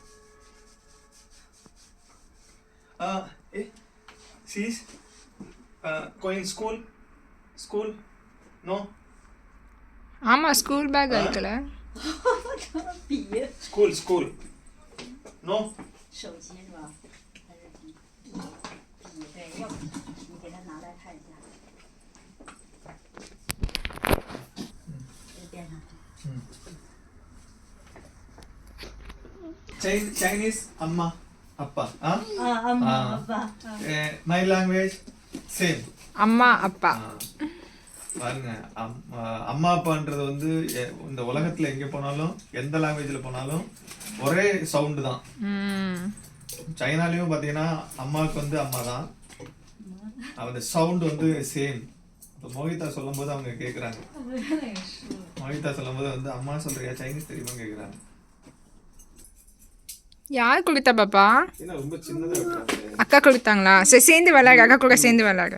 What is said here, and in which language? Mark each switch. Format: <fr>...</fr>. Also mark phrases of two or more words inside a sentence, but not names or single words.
<en>she's going school no.</en> <ta>ஆமாம்</ta> <en>school bag</en> <ta>இருக்குல்ல.</ta> <en>school no.</en> <zh>手机是吧？还是笔？对，要不你给他拿来看一下。这边上。</zh> <en>Chinese</en> <ta>அம்மா அப்பா. அம்மா அப்பா.</ta> <en>My language same.</en> <ta>அம்மா அப்பா. பாருங்க அம்மா அப்பான்றது வந்து இந்த உலகத்துல எங்க போனாலும் எந்த லாங்குவேஜ்ல போனாலும் ஒரே சவுண்டு தான். சைனாலையும் பாத்தீங்கன்னா அம்மாவுக்கு வந்து அம்மா தான், அந்த சவுண்ட் வந்து சேம். இப்போ மோகிதா சொல்லும் போது அவங்க கேட்குறாங்க, மோகிதா சொல்லும் போது வந்து அம்மா சொல்றியா சைனீஸ் தெரியுமா கேட்குறாங்க. யார் கொடுத்தா பாப்பா? ஏன்னா ரொம்ப சின்னதாக அக்கா கொடுத்தாங்களா? சரி சேர்ந்து விளையாடு, அக்கா கூட சேர்ந்து விளையாடு.</ta>